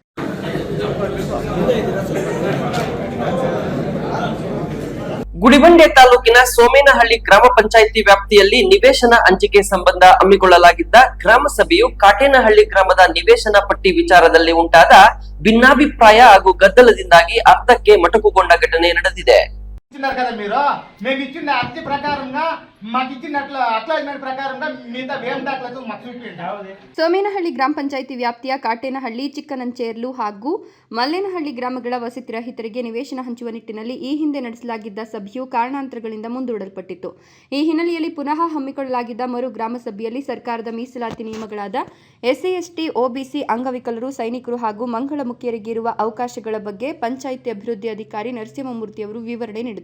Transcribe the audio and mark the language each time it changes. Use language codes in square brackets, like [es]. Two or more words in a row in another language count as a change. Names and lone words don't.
[kn] ಗುಡಿಬಂಡೆ ತಾಲೂಕಿನ ಸೋಮೇನಹಳ್ಳಿ ಗ್ರಾಮ ಪಂಚಾಯಿತಿ ವ್ಯಾಪ್ತಿಯಲ್ಲಿ ನಿವೇಶನ ಹಂಚಿಕೆ ಸಂಬಂಧ ಹಮ್ಮಿಕೊಳ್ಳಲಾಗಿದ್ದ ಗ್ರಾಮ ಸಭೆಯು ಕಾಟೇನಹಳ್ಳಿ ಗ್ರಾಮದ ನಿವೇಶನ ಪಟ್ಟಿ ವಿಚಾರದಲ್ಲಿ ಉಂಟಾದ ಭಿನ್ನಾಭಿಪ್ರಾಯ ಹಾಗೂ ಗದ್ದಲದಿಂದಾಗಿ ಅರ್ಧಕ್ಕೆ ಮೊಟಕುಗೊಂಡ ಘಟನೆ ನಡೆದಿದೆ. [te] కదా మీరు మేము ఇచ్చిన అర్జీ ప్రకారంగా మాకు ఇచ్చినట్లు అక్లాజ్మెంట్ ప్రకారంగా మిగతా వేం దాఖలాలు మాకు చూపించండి. [kn] ಸೋಮೇನಹಳ್ಳಿ ಗ್ರಾಮ ಪಂಚಾಯಿತಿ ವ್ಯಾಪ್ತಿಯ ಕಾಟೇನಹಳ್ಳಿ, ಚಿಕ್ಕನಂಚೇರ್ಲು ಹಾಗೂ ಮಲ್ಲೇನಹಳ್ಳಿ ಗ್ರಾಮಗಳ ವಸತಿ ರಹಿತರಿಗೆ ನಿವೇಶನ ಹಂಚುವ ನಿಟ್ಟಿನಲ್ಲಿ ಈ ಹಿಂದೆ ನಡೆಸಲಾಗಿದ್ದ ಸಭೆಯು ಕಾರಣಾಂತರಗಳಿಂದ ಮುಂದೂಡಲ್ಪಟ್ಟಿತ್ತು. ಈ ಹಿನ್ನೆಲೆಯಲ್ಲಿ ಪುನಃ ಹಮ್ಮಿಕೊಳ್ಳಲಾಗಿದ್ದ ಮರು ಗ್ರಾಮ ಸಭೆಯಲ್ಲಿ ಸರ್ಕಾರದ ಮೀಸಲಾತಿ ನಿಯಮಗಳಾದ ಎಸ್ಸಿ, ಎಸ್ಟಿ, ಒಬಿಸಿ, ಅಂಗವಿಕಲರು, ಸೈನಿಕರು ಹಾಗೂ ಮಂಗಳಮುಖಿಯರಿಗೆ ಇರುವ ಅವಕಾಶಗಳ ಬಗ್ಗೆ ಪಂಚಾಯಿತಿ ಅಭಿವೃದ್ಧಿ ಅಧಿಕಾರಿ ನರಸಿಂಹಮೂರ್ತಿಯವರು ವಿವರಣೆ ನೀಡಿದರು.